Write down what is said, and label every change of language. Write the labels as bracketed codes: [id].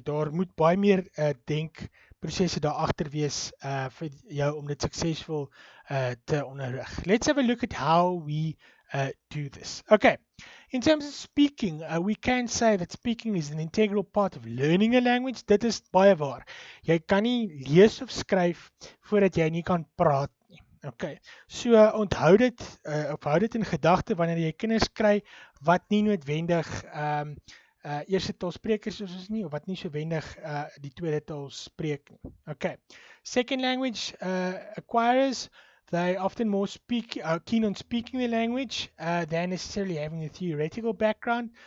[af] Daar moet baie meer denkprosesse daar agter wees vir jou om dit suksesvol te onderrig. [en] Let's have a look at how we do this. Okay, in terms of speaking, we can say that speaking is an integral part of learning a language. [af] Dit is baie waar. Jy kan nie lees of skryf voordat jy nie kan praat nie. Okay, so onthou dit of hou dit in gedagte wanneer jy kinders kry wat nie noodwendig eerste taal sprekers is nie, of wat nie so wendig die tweede taal spreek nie. [en] Okay, second language acquirers, they often more keen on speaking the language than necessarily having a theoretical background.